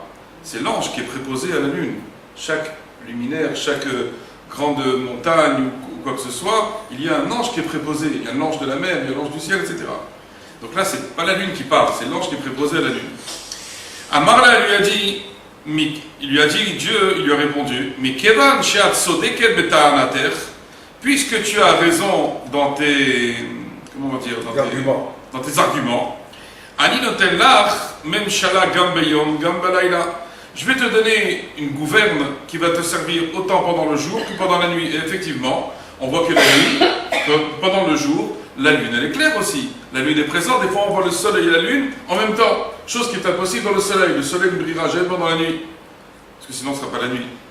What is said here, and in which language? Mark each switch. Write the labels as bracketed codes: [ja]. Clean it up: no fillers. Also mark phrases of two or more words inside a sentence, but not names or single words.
[fr] C'est l'ange qui est préposé à la lune. Chaque luminaire, chaque grande montagne ou quoi que ce soit, il y a un ange qui est préposé. Il y a l'ange de la mer, il y a l'ange du ciel, etc. Donc là, c'est pas la lune qui parle, c'est l'ange qui est préposé à la lune. Amarla lui a dit, Dieu, il lui a répondu, mais [he] כיון שאת צודקת בטענתך, [fr] puisque tu as raison dans tes, comment on va dire, dans tes arguments, [he] אני נותן לך ממשלה גם ביום גם בלילה. [fr] Je vais te donner une gouverne qui va te servir autant pendant le jour que pendant la nuit. Et effectivement, on voit que la nuit, pendant le jour, la lune elle est claire aussi. La lune est présente, des fois on voit le soleil et la lune en même temps. Chose qui est impossible dans le soleil. Le soleil ne brillera jamais pendant la nuit. Parce que sinon ce ne sera pas la nuit.